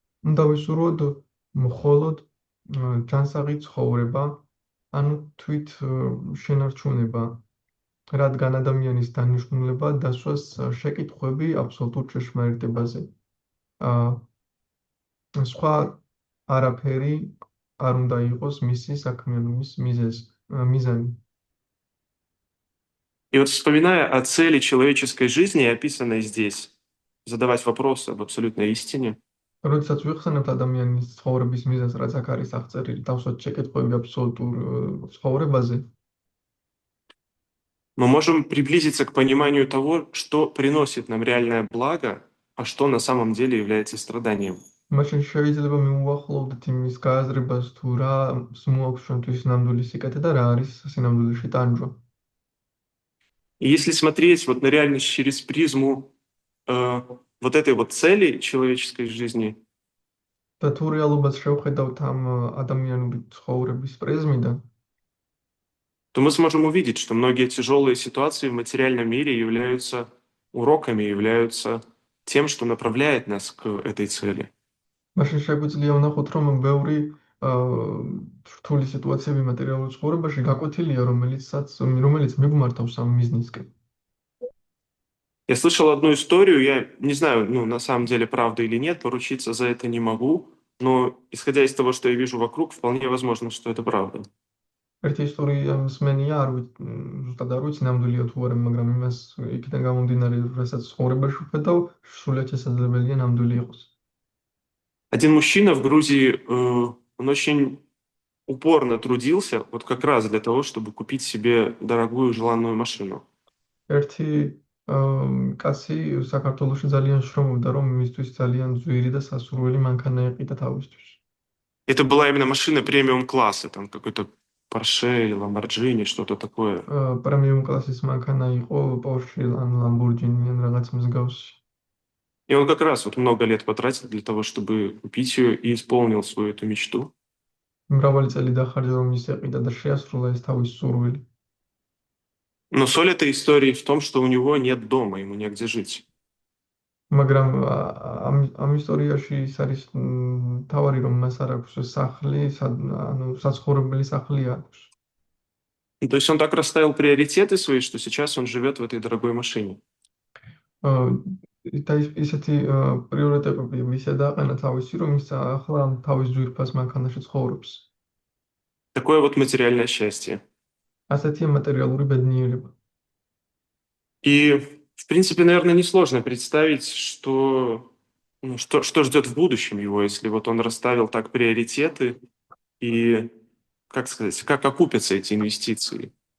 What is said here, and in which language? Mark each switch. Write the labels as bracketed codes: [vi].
[ka] უნდა ვისურვოთ მხოლოდ ჯანსაღი ცხოვრება, ანუ თვით შენარჩუნება, რადგან ადამიანის დანიშნულება დასვას შეკითხვები აბსოლუტურ ჭეშმარიტებაზე. სხვა არაფერი არ უნდა იყოს მისი საქმიანობის მიზანი. [ru] И вот вспоминая о цели человеческой жизни, описанной здесь, задавать вопросы об абсолютной истине, [ka] როდესაც ვიხსენებთ ადამიანის ცხოვრების მიზანს, რაც აქ არის აღწერილი, დავსვათ შეკითხვები აბსოლუტურ ცხოვრებაზე, [ru] мы можем приблизиться к пониманию того, что приносит нам реальное благо, а что на самом деле является страданием. [ka] მაშინ შეიძლება მივუახლოვდეთ იმის გააზრებას, თუ რა მოაქვს ჩვენთვის ნამდვილი სიკეთე და რა არის სინამდვილეში ტანჯვა. [ru] И если смотреть вот на реальность через призму вот этой вот цели человеческой жизни, [ka] და თუ რეალობას შევხედავთ ამ ადამიანური ცხოვრების პრიზმიდან, [ru] то мы сможем увидеть, что многие тяжелые ситуации в материальном мире являются уроками, являются тем, что направляет нас к этой цели. [ka] მაშინ შეგვიძლია ვნახოთ, რომ ბევრი რთული სიტუაციები მატერიალურ ცხოვრებაში გაკვეთილია, რომელიც მიგმართავს ამ მიზნისკენ. [ru] Я слышал одну историю, я не знаю, ну, на самом деле, правда или нет, поручиться за это не могу, но исходя из того, что я вижу вокруг, вполне возможно, что это правда. [ka] ერთი ისტორია მსმენია, ზუსტად არ ვიცი ნამდვილია თუ არა, მაგრამ იმას იქიდან გამომდინარე, რასაც ცხოვრებაში ვხედავ, სულად შესაძლებელია ნამდვილი იყოს. [ru] Один мужчина в Грузии, он очень упорно трудился, вот как раз для того, чтобы купить себе дорогую желанную машину. [ka] ერთი კაცი საქართველოში ძალიან შრომობდა, რომ მისთვის ძალიან ძვირი და სასურველი მანქანა ეყიდა თავისთვის. [ru] Это была именно машина премиум-класса, там какой-то Porsche, Lamborghini, что-то такое. [ka] პრემიუმ კლასის მანქანა იყო Porsche ან Lamborghini ან რაღაც მსგავსი. [ru] И он как раз вот много лет потратил для того, чтобы купить ее и исполнил свою эту мечту. [ka] მრავალი წელი დახარჯა, რომ ის ეყიდა და შეასრულა ეს თავის სურვილი. [ru] Но соль этой истории в том, что у него нет дома, ему негде жить. [ka] მაგრამ ამ ისტორიაში ის არის თავარი, რომ მას არ აქვს სახლი, ანუ საცხოვრებელი სახლი აქვს. [ru] То есть он так расставил приоритеты свои, что сейчас он живет в этой дорогой машине. [ka] და ისეთი პრიორიტეტები მისცა დააყენა თავისი, რომ ის ახლა თავის ძვირფას მანქანაში ცხოვრობს. [ru] Такое вот материальное счастье. [ka] ასეთია მატერიალური ბედნიერება. [ru] И, в принципе, наверное, несложно представить, что ждет в будущем его, если вот он расставил так приоритеты и, как сказать, как окупятся эти инвестиции.